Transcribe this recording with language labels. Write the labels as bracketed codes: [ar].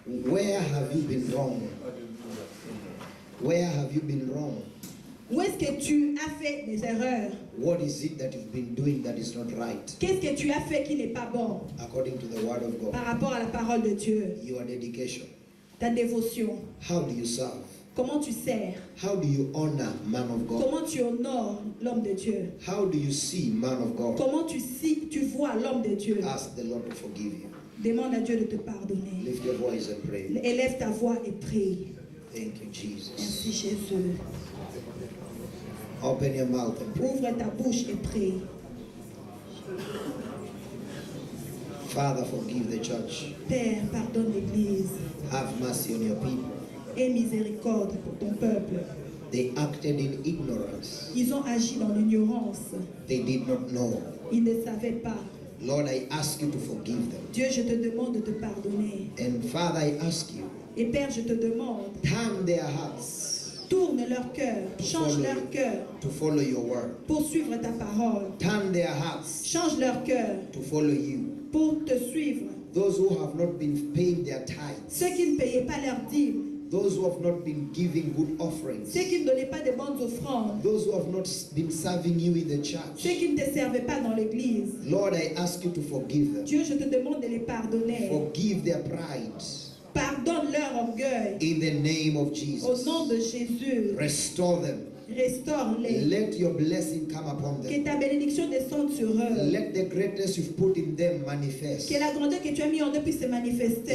[en] Where have you been wrong? Where have you been wrong? [fr] Où est-ce que tu as fait des erreurs? [en] What is it that you've been doing that is not right? [fr] Qu'est-ce que tu as fait qui n'est pas bon [en] According to the word of God. [fr] par rapport à la parole de Dieu? [en] Your dedication. [fr] Ta dévotion. [en] How do you serve? [fr] Comment tu sers? [en] How do you honor man of God? [fr] Comment tu honores l'homme de Dieu? [en] How do you see man of God? [fr] Comment tu vois l'homme de Dieu? [en] Ask the Lord to forgive you. [fr] Demande à Dieu de te pardonner. [en] Lift your voice and pray. [fr] Élève ta voix et prie. [en] Thank you, Jesus. [fr] Merci Jésus. [en] Open your mouth and pray. [fr] Ouvre ta bouche et prie. [en] Father, forgive the church. [fr] Père, pardonne l'Église. [en] Have mercy on your people. [fr] Aie miséricorde pour ton peuple. [en] They acted in ignorance. [fr] Ils ont agi dans l'ignorance. [en] They did not know. [fr] Ils ne savaient pas. [en] Lord, I ask you to forgive them. [fr] Dieu, je te demande de te pardonner. [en] And Father, I ask you, [fr] Et Père, je te demande, [en] turn their hearts [fr] tourne leur cœur, change leur cœur [en] to follow your word. [fr] pour suivre ta parole. [en] Turn their hearts [fr] Change leur cœur [en] to follow you. [fr] pour te suivre. [en] Those who have not been paying their tithes. [fr] Ceux qui ne payaient pas leurs dîmes, [en] Those who have not been giving good offerings. [fr] ceux qui ne donnaient pas de bonnes offrandes, [en] Those who have not been serving you in the [fr] ceux [en] church. [fr] qui ne te servaient pas dans l'église. [en] Lord, I ask you to forgive them. [fr] Dieu, je te demande de les pardonner. [en] Forgive their pride. [fr] Pardonne leur orgueil. [en] In the name of [fr] Au [en] Jesus. [fr] nom de Jésus, [en] Restore them. [fr] restaure-les. [en] Let your blessing come upon [fr] Que [en] them. [fr] ta bénédiction descende sur eux. [en] Let the greatness you've put in them manifest. [fr] Que la grandeur que tu as mis en eux puisse se manifester.